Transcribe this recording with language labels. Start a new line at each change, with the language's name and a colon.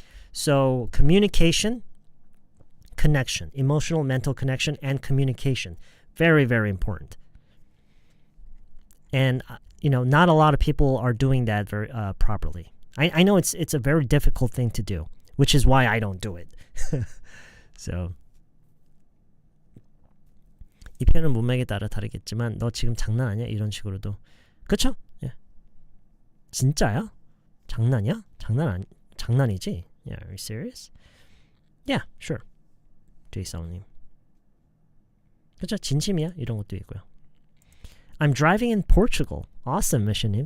English: So communication, connection, emotional, mental connection, and communication, very, very important. And not a lot of people are doing that very properly. I know it's a very difficult thing to do, which is why I don't do it.
Korean: So 이 표현은 문맥에 따라 다르겠지만 너 지금 장난 아니야? 이런 식으로도 그쵸? 예. 진짜야? 장난이야? 장난이지?
English: Yeah, are you serious? Yeah, sure. 제이성님.
Korean: 그죠? 진심이야? 이런 것도 있고요.
English: I'm driving in Portugal. Awesome, 미션님.